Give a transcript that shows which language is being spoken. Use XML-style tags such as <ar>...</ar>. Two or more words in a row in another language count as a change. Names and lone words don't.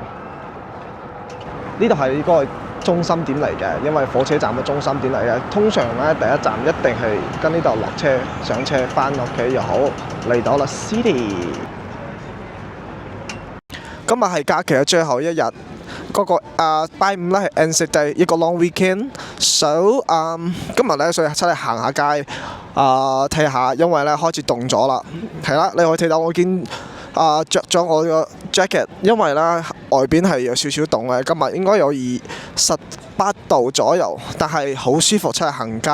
<yue>呢度係嗰個中心點嚟嘅，因為火車站嘅中心點嚟嘅。通常咧第一站一定係跟呢度落車上車，翻屋企又好，嚟到啦 City。今日係假期嘅最後一日，嗰個拜五咧係 Anzac Day， 一個</yue> <en>long weekend。</en> <yue>So 今日咧所以出嚟行下街睇下，因為咧開始凍咗啦。係啦，你可以睇到我見着咗我個 jacket， 因為咧外邊係有少少凍嘅。今日應該有18度左右，但係好舒服出嚟行街。</yue>